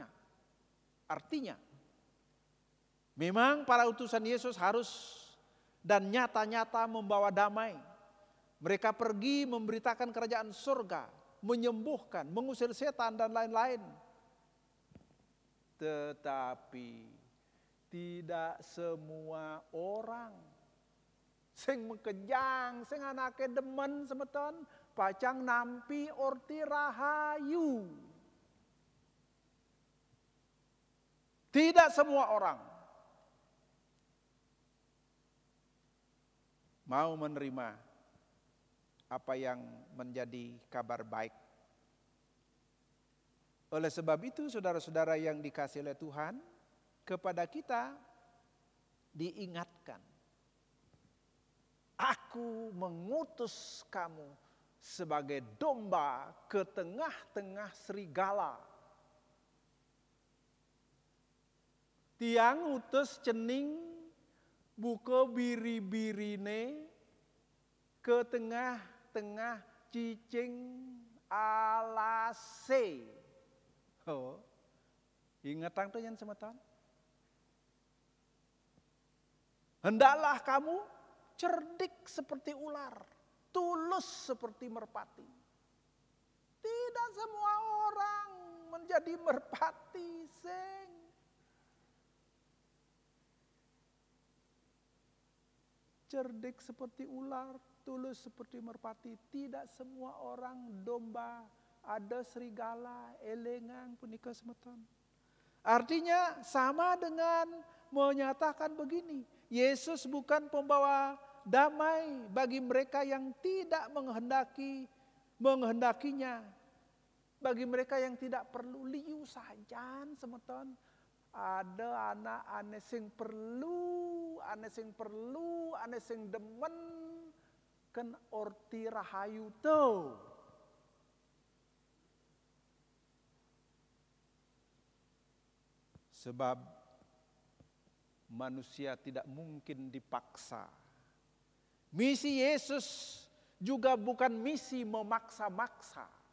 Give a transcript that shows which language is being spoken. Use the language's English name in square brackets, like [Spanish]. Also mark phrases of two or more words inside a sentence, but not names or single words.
[Indonesian] Artinya, memang para utusan Yesus harus dan nyata-nyata membawa damai. Mereka pergi memberitakan kerajaan surga, menyembuhkan, mengusir setan dan lain-lain. Tetapi tidak semua orang [Balinese] sing mekejang, sing anake demen semeton, pacang nampi orti rahayu. [Indonesian] Tidak semua orang mau menerima apa yang menjadi kabar baik. Oleh sebab itu, saudara-saudara yang dikasihi oleh Tuhan, kepada kita diingatkan, aku mengutus kamu sebagai domba ke tengah-tengah serigala. [Balinese] Tiang utus cening buka biri-birine [Indonesian] ke tengah-tengah [Balinese] cicing alase. [Indonesian] Oh, ingat tuh yang semetan. Hendaklah kamu cerdik seperti ular, tulus seperti merpati. Tidak semua orang menjadi merpati, seng. Cerdik seperti ular, tulus seperti merpati. Tidak semua orang domba, ada serigala, [Balinese] elengang, punika semeton. [Indonesian] Artinya sama dengan menyatakan begini, Yesus bukan pembawa damai bagi mereka yang tidak menghendakinya. Bagi mereka yang tidak perlu [Balinese] liu sajan semeton. Ada anak ane sing perlu, ane sing demen kan orti rahayu to. [Indonesian] Sebab manusia tidak mungkin dipaksa. Misi Yesus juga bukan misi memaksa-maksa.